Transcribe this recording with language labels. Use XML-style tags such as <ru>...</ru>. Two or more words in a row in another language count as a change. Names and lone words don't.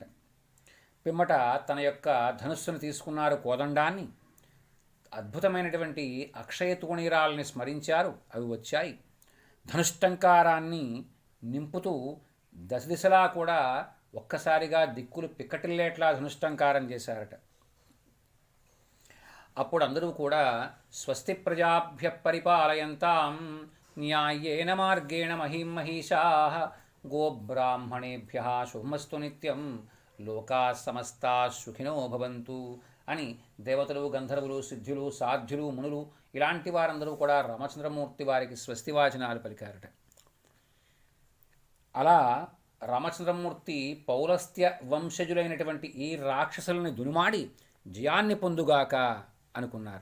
<te>పిమ్మట తన యొక్క ధనుస్సును తీసుకున్నారు, కోదండాన్ని, అద్భుతమైనటువంటి అక్షయ తూణీరాలని స్మరించారు, అవి వచ్చాయి. ధనుష్టంకారాన్ని నింపుతూ దశ దిశలా కూడా ఒక్కసారిగా దిక్కులు పిక్కటిల్లేట్లా ధనుష్టంకారం చేశారట. అప్పుడు అందరూ కూడా</te> <sa>స్వస్తి ప్రజాభ్య పరిపాలయంతాం న్యాయేన మార్గేణ మహిం మహిషాః గోబ్రాహ్మణేభ్యః శుభమస్తు నిత్యం లోకా సమస్తా సుఖినో భవంతు</sa> <te>అని దేవతలు, గంధర్వులు, సిద్ధులు, సాధ్యులు, మునులు ఇలాంటి వారందరూ కూడా రామచంద్రమూర్తి వారికి స్వస్తివాచనాలు పలికారట. అలా రామచంద్రమూర్తి పౌలస్త్య వంశజులైనటువంటి ఈ రాక్షసుల్ని దునుమాడి జయాన్ని పొందుగాక అనుకున్నారు.</te>